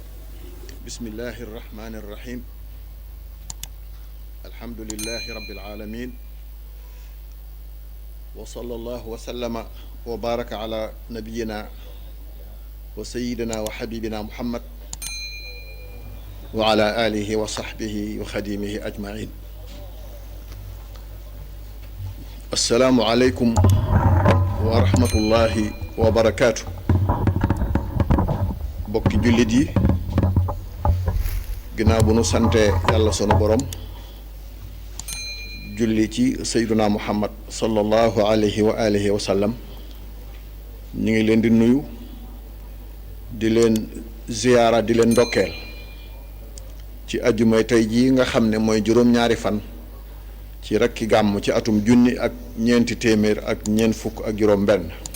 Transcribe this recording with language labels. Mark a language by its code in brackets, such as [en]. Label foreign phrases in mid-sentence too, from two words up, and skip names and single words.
[ar] بسم الله الرحمن الرحيم الحمد لله رب العالمين وصلى الله وسلم وبارك على نبينا وسيدنا وحبيبنا محمد وعلى آله وصحبه وخديمه أجمعين السلام عليكم ورحمة الله وبركاته [wo] bokki jullit yi ginnaaw bu nu sante yàlla sunu borom julli ci [ar] سيدنا محمد صلى الله عليه وعلى آله وسلم [wo] ñu ngi leen di nuyu di leen ziyaara di leen ndokkeel ci ajjumay tey jii nga xam ne mooy juróom-ñaari fan ci rakki gàmm ci atum junni ak ñeenti téeméer ak ñeent fukk ak juróom benn